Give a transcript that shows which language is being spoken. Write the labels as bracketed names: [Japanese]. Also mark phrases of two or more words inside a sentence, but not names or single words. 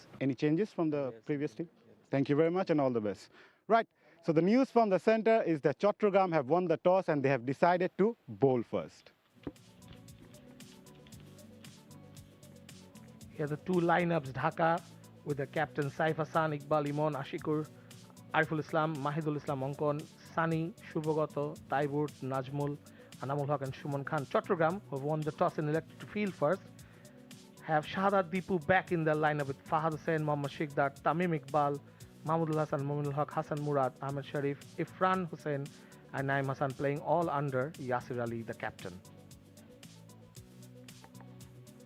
[English] Any changes from the previous team? Thank you very much and all the best. Right, so the news from the center is that Chattogram have won the toss and they have decided to bowl first. Here are the 2 lineups. Dhaka with the captain Saif Hassan, Iqbal Imon, Ashikur, Ariful Islam, Mahidul Islam Onkon, Sani, Shubhagato, Taibur, Najmul, Anamul Haq and Shuman Khan. Chattogram, who have won the toss and elected to field first, have Shahadat Deepu back in the lineup with Fahad Hussain, Mohammad Shiqdar, Tamim Iqbal, Mahmudul Hassan, Mominul Haq, Hassan Murad, Ahmed Sharif, Ifran Hussain and Naim Hassan playing all under Yasir Ali, the captain.